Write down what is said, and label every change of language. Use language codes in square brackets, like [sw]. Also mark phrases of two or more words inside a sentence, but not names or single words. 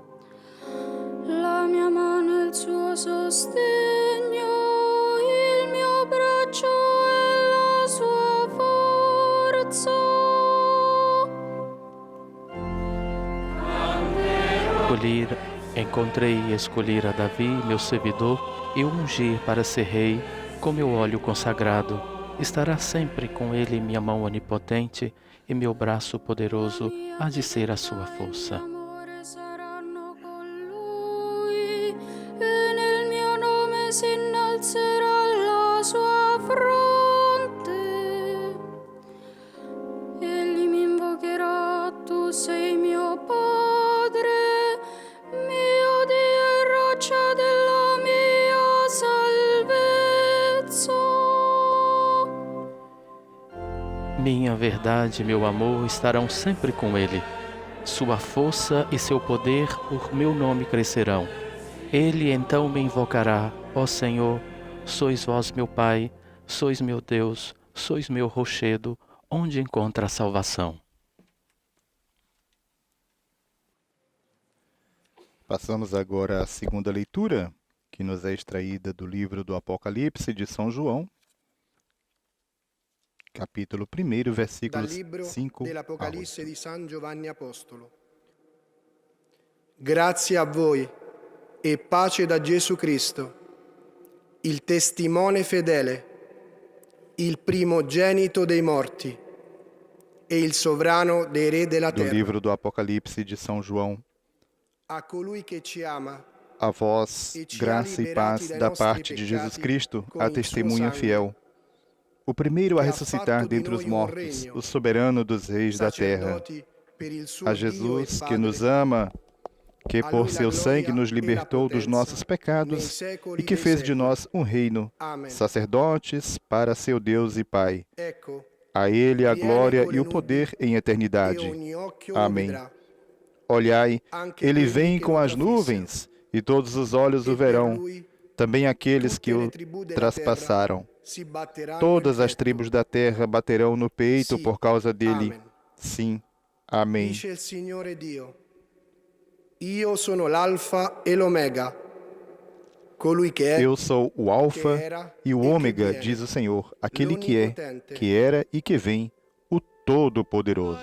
[it] La mia mano è il suo sostegno, il mio braccio è la sua forza. [pt] Encontrei e escolhi a Davi, meu servidor, e o ungi para ser rei, com meu óleo consagrado. Estará sempre com ele minha mão onipotente, e meu braço poderoso há de ser a sua força. [it] Amore saranno con lui, e nel mio nome si innalzerà la sua fronte. Egli mi invocherà, tu sei mio Padre, mio Dio e roccia della mia salvezza. [pt] Minha verdade e meu amor estarão sempre com ele. Sua força e seu poder por meu nome crescerão. Ele então me invocará, ó Senhor, sois vós meu Pai, sois meu Deus, sois meu rochedo, onde encontra a salvação. Passamos agora à segunda leitura, que nos é extraída do livro do Apocalipse de São João, capítulo 1, [it] Dal [pt] versículos [it] libro [pt] 5 a 8. [it] dell'Apocalisse di San Giovanni Apostolo. Grazie a voi e pace da Gesù Cristo, il testimone fedele, il primogenito dei morti e il sovrano dei re della [pt] Do [it] terra. [pt] livro do Apocalipse de São João, [it] A colui che ci ama, [pt] a vós, graça e paz da parte de Jesus Cristo, a testemunha fiel, o primeiro a ressuscitar dentre os mortos, o soberano dos reis da terra, [it] sacerdoti per il suo [pt] a [it] Dio e [pt] Jesus que [it] Padre, [pt] nos ama, que por seu sangue nos libertou dos nossos pecados e que fez de nós um reino, [it] Amen. [pt] sacerdotes para seu Deus e Pai. [it] Ecco, [pt] A Ele a [it] viene [pt] glória [it] con [pt] e [it] le [pt] o [it] nubi, [pt] poder em [it] e [pt] eternidade. [it] ogni occhio lo [pt] Amém. [it] vedrà. [pt] Olhai, [it] Anche [pt] Ele [it] quelli [pt] vem [it] che [pt] com [it] lo [pt] as [it] trafissero. [pt] nuvens, e todos os olhos [it] E [pt] o [it] per [pt] verão, [it] lui [pt] também aqueles que [it] tutte le [pt] o [it] tribù della [pt] traspassaram. [it] terra si batteranno [pt] Todas [it] il [pt] as [it] petto. [pt] tribos da terra baterão no peito Sim. por causa dele. [it] Amen. [pt] Sim. Amém. [it] Dice il Signore Dio: Io sono l'Alfa e l'Omega, colui che è, [pt] Eu sou o Alfa que era e o e que Ômega, [it] viene, [pt] diz o Senhor, aquele que é, [it] l'Onnipotente. [pt] que era e que vem, o Todo-Poderoso.